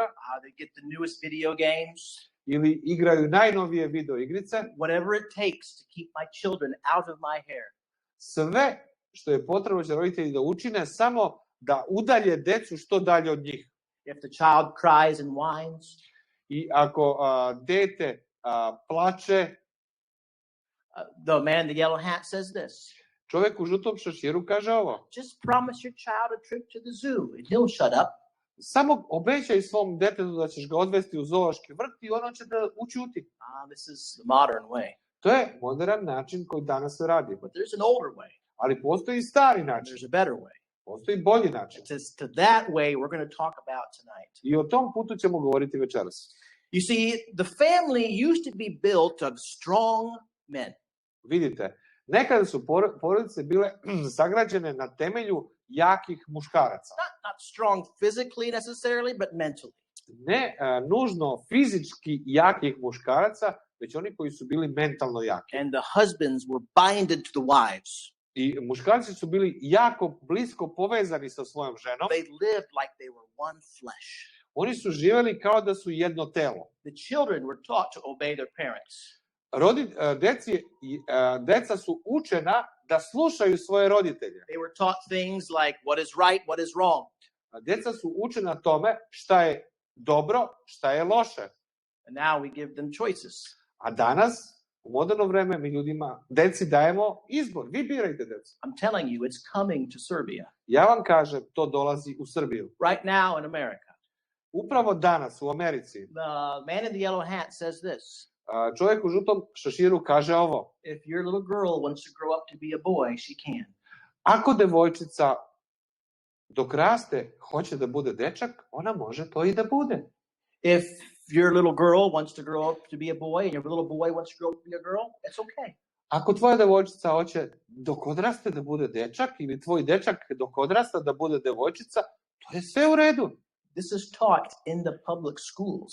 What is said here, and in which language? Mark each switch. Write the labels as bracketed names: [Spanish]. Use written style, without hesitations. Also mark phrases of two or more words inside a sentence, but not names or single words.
[English] They get the newest video games. [Serbian] Ili igraju najnovije video igrice. [English] Whatever it takes to keep my children out of my hair. [Serbian] Sve što je potrebno će roditelji da učine, samo da udalje decu što dalje od njih. [English] If the child cries and whines. [Serbian] I ako dete plače. [English] The man in the yellow hat says this. [Serbian] Čovjek u žutom šeširu kaže ovo. [English] Just promise your child a trip to the zoo and he'll shut up. [Serbian] Samo obećaj svom detetu da ćeš ga odvesti u zoološki vrt i ono će da učuti. [English] This is the modern way. [Serbian] To je modern način koji danas se radi. [English] But there's an older way. [Serbian] Ali postoji stari način. [English] There's a better way. [Serbian] Postoji bolji način. [English] It's to that way we're going to talk about tonight. [Serbian] I o tom putu ćemo govoriti večeras. [English] You see, the family used to be built of strong men. [Serbian] Vidite, nekada su porodice bile sagrađene na temelju jakih muškaraca. [English] Not strong physically necessarily, but mentally. [Serbian] Ne nužno fizički jakih muškaraca, već oni koji su bili mentalno jaki. [English] And the husbands were binded to the wives. [Serbian] I muškarci su bili jako blisko povezani sa svojom ženom. [English] They lived like they were one flesh. [Serbian] Oni su živeli kao da su jedno telo. [English] The children were taught to obey their parents. [Serbian] Deca su učena da slušaju svoje roditelje. [English] They were taught things like what is right, what is wrong. [Serbian] Deca su učena tome šta je dobro, šta je loše. [English] And now we give them choices. [Serbian] A danas, u moderno vreme, mi ljudima, deci dajemo izbor. Vi birajte decu. [English] I'm telling you, it's coming to Serbia. [Serbian] Ja vam kažem, to dolazi u Srbiju. [English] Right now in America. [Serbian] Upravo danas u Americi. [English] The man in the yellow hat says this. [Serbian] Čovjek u žutom šeširu kaže ovo. [English] If your little girl wants to grow up to be a boy, she can. [Serbian] Ako devojčica dok raste hoće da bude dečak, ona može to i da bude. [English] If your little girl wants to grow up to be a boy and your little boy wants to grow up to be a girl, it's okay. [Serbian] Ako tvoja devojčica hoće dok odraste da bude dečak ili tvoj dečak dok odrasta da bude devojčica, to je sve u redu. [English] This is taught in the public schools.